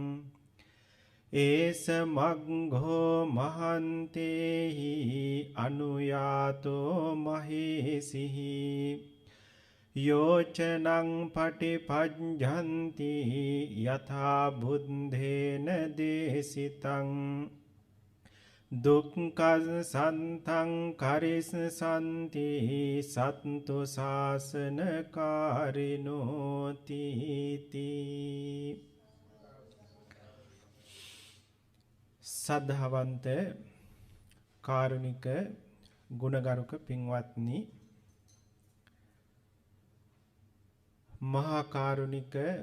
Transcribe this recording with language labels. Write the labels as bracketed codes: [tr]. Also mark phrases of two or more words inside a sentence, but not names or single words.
[pi] ඒස මග්ඝෝ මහන්තේහි අනුයාතෝ මහේසිහි යෝචනං පටිපඤ්ඤන්ති යථා බුද්ධේන දේසිතං දුක්ඛං සන්තං කරිස්සන්ති සත්තු ශාසන කාරිනෝති තී. [si] සද්ධාවන්ත කාරුණික ගුණගරුක පින්වත්නි, මහා කාරුණික